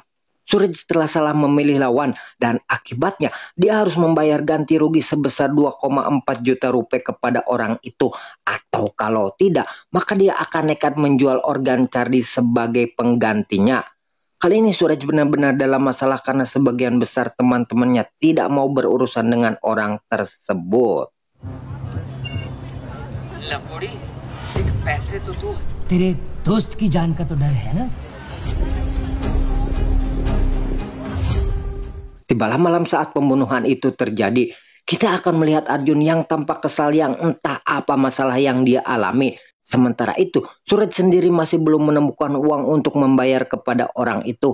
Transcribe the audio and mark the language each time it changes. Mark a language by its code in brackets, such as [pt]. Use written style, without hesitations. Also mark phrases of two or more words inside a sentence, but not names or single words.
[id] Suraj setelah salah memilih lawan dan akibatnya dia harus membayar ganti rugi sebesar 2,4 juta rupiah kepada orang itu. Atau kalau tidak, maka dia akan nekat menjual organ Chardi sebagai penggantinya. Kali ini Suraj benar-benar dalam masalah karena sebagian besar teman-temannya tidak mau berurusan dengan orang tersebut. [hi] लंगोड़ी, देख पैसे तो तू तेरे दोस्त की जान का तो डर है ना? [id] Tibalah malam saat pembunuhan itu terjadi, kita akan melihat Arjun yang tampak kesal yang entah apa masalah yang dia alami. Sementara itu, Suraj sendiri masih belum menemukan uang untuk membayar kepada orang itu.